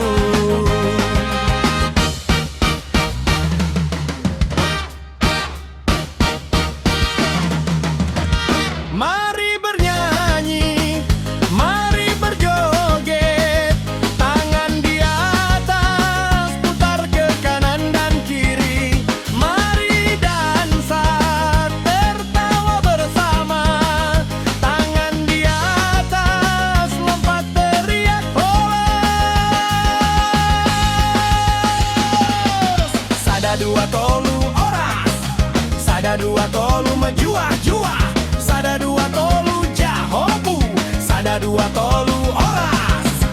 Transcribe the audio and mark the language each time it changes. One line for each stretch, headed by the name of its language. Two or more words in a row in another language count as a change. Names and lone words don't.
Indonesian: Mari bernyanyi, mari berjoget, tangan di atas, putar ke kanan dan kiri. Mari dansa, tertawa bersama, tangan di atas, lompat teriak horas.
Batak Simalungun: Sada dua tolu oras, sada dua tolu menjuah-juah, sada dua tolu jahobu, sada dua tolu oras.